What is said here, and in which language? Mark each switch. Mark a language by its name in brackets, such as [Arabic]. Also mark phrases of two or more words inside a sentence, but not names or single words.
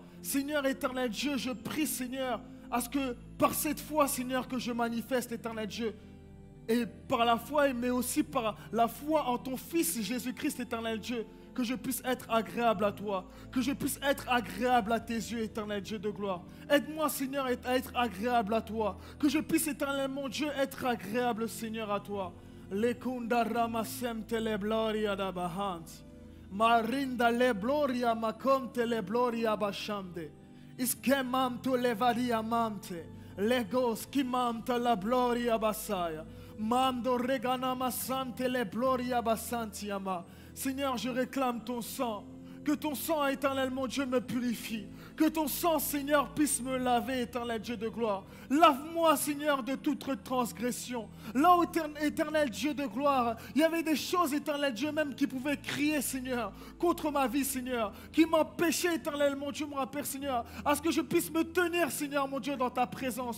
[French] Seigneur, éternel Dieu, je prie, Seigneur, à ce que par cette foi, Seigneur, que je manifeste, éternel Dieu, et par la foi, mais aussi par la foi en ton Fils Jésus-Christ, éternel Dieu, que je puisse être agréable à toi, que je puisse être agréable à tes yeux, éternel Dieu de gloire. Aide-moi, Seigneur, à être agréable à toi, que je puisse, éternel mon Dieu, être agréable, Seigneur, à toi. Lekunda ramasem tele gloria da bahant. Marinda le gloria makom tele gloria bashamde. Iskemam to levaria mamte. Legos kimam ta la gloria basaya. Mando regana masante le gloria basantiama. Seigneur, je réclame ton sang. Que ton sang, éternel mon Dieu, me purifie. Que ton sang, Seigneur, puisse me laver, éternel Dieu de gloire. Lave-moi, Seigneur, de toute transgression. Là où, éternel Dieu de gloire, il y avait des choses, éternel Dieu, même qui pouvaient crier, Seigneur, contre ma vie, Seigneur, qui m'empêchaient, éternel mon Dieu, mon Père, Seigneur, à ce que je puisse me tenir, Seigneur, mon Dieu, dans ta présence.